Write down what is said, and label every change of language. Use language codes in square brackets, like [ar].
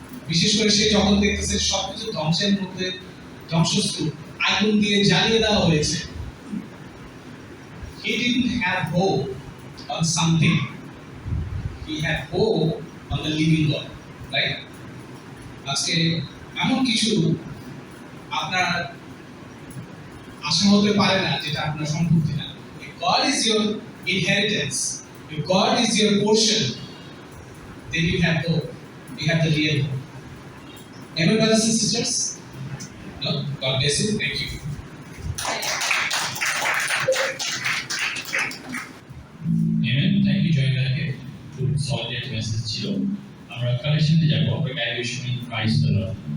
[bn] বিশেষ করে সে যখন দেখতেছে সবকিছু ধ্বংসের মধ্যে, ধ্বংসস্তূপ আগুন দিয়ে জ্বালিয়ে দেওয়া হয়েছে, [en] he didn't have hope on something, he had hope on the living God, right? [bn] আজকে এমন কিছু আপনার আশা হতে পারে না যেটা আপনার সম্পত্তি না। [en] If God is your inheritance, if God is your portion, then you have hope, you have the real hope. Amen, brothers and sisters? No? God bless you. Thank you. Amen. Thank you, Joy Dake. [bn] খুব solid message ছিল। আমরা কালেকশনে যাব, আমরা গাইবে শুনি price the Lord.